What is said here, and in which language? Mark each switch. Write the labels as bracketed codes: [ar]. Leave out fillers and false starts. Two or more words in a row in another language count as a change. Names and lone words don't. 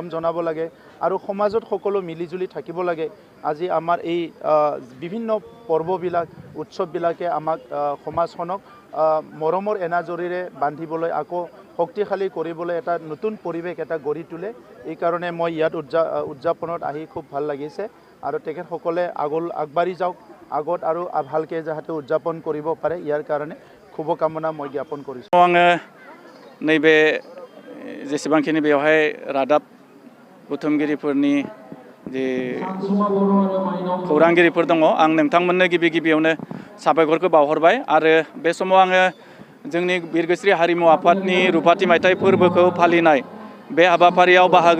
[as] জনাব লাগে আৰু সমাজত সকলো মিলিজুলি থাকিব লাগে আজি আমাৰ এই বিভিন্ন পৰ্ববিলাক উৎসৱবিলাকে আমাক সমাজখনক মৰমৰ এনাজৰীৰে বান্ধিবলৈ আকৌ শক্তিশালী কৰিবলৈ এটা নতুন পৰিৱেশ এটা গঢ়ি তোলে এই কাৰণে মই ইয়াত উদযাপনত আহি খুব ভাল লাগিছে আৰু তেখেতসকলে আগবাঢ়ি যাওক আগত আৰু ভালকৈ যাতে উদযাপন কৰিব পাৰে ইয়াৰ কাৰণে শুভকামনা মই জ্ঞাপন কৰিছোঁ [brx] नैबे जेसेबांखिनि बेवहाय रादाब बुथुमगिरिफोरनि जे खौरांगिरिफोर दङ आं नोंथांमोननो गिबियावनो साबायखरखौ बावहरबाय आरो बे समाव आङो जोंनि बिरगोस्रि हारिमु आफादनि रुपाथि मायथाइ फोरबोखौ फालिनाय बे हाबाफारियाव बाहागो